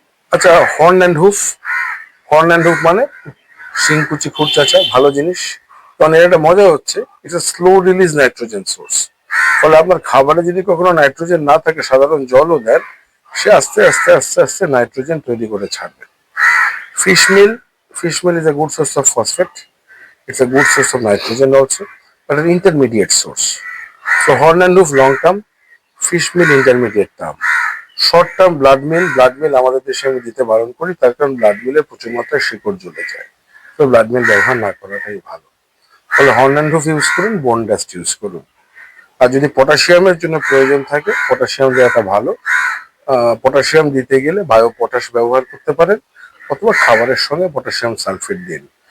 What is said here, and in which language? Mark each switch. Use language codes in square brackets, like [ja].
[bn] আচ্ছা, horn and হুফ। Horn and হুফ মানে শিংকুচি খুরচাচা, ভালো জিনিস। কারণ এর একটা মজা হচ্ছে [en] It's a slow release nitrogen source. [bn] ফলে আপনার খাবারে যদি কখনো নাইট্রোজেন না থাকে, সাধারণ জলও দেন, সে আস্তে আস্তে আস্তে আস্তে নাইট্রোজেন তৈরি করে ছাড়বে। [en] Fish meal. Fish meal is a good source of phosphate. It's a good source of nitrogen also, but an intermediate source. So horn and hoof long term, fish meal intermediate term. Short term blood meal. [bn] Blood মিল আমাদের দেশে আমি দিতে বারণ করি, তার কারণ blood মিলে প্রচুর মাত্রায় শিকড় জ্বলে যায়। তো ব্লাড মিল ব্যবহার না করাটাই ভালো। তাহলে হর্ন অ্যান্ড হুফ ইউজ করুন, বোন ডাস্ট ইউজ করুন। আর যদি পটাশিয়ামের জন্য প্রয়োজন থাকে, পটাশিয়াম দেওয়াটা ভালো। পটাশিয়াম দিতে গেলে বায়ো পটাশ ব্যবহার করতে পারেন, অথবা খাবারের সঙ্গে পটাশিয়াম সালফেট দিন।